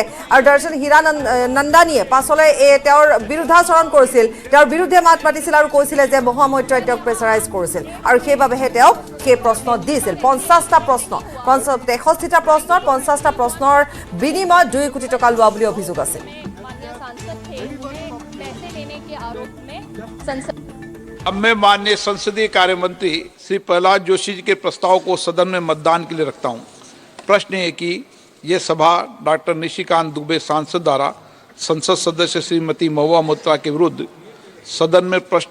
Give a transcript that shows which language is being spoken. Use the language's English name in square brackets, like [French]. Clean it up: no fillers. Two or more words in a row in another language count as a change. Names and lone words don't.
[Assamese] আৰু দৰ্শন হীৰানন্দানীয়ে পাছলৈ তেওঁৰ বিৰুদ্ধাচৰণ কৰিছিল, তেওঁৰ বিৰুদ্ধে মাত মাতিছিল আৰু কৈছিলে যে মহুৱা মৈত্ৰই তেওঁক প্ৰেছাৰাইজ কৰিছিল আৰু সেইবাবেহে তেওঁক সেই প্ৰশ্ন দিছিল। 50টা প্ৰশ্ন, 63টা প্ৰশ্নৰ 50টা প্ৰশ্নৰ বিনিময়ত 2 কোটি টকা লোৱা বুলি অভিযোগ আছে। [Hindi] अब मैं माननीय संसदीय कार्य मंत्री श्री प्रहलाद जोशी जी के प्रस्ताव को सदन में मतदान के लिए रखता हूं। प्रश्न है कि ये सभा डॉक्टर निशिकांत दुबे सांसद द्वारा संसद सदस्य श्रीमती महुआ मोइत्रा के विरुद्ध सदन में प्रश्न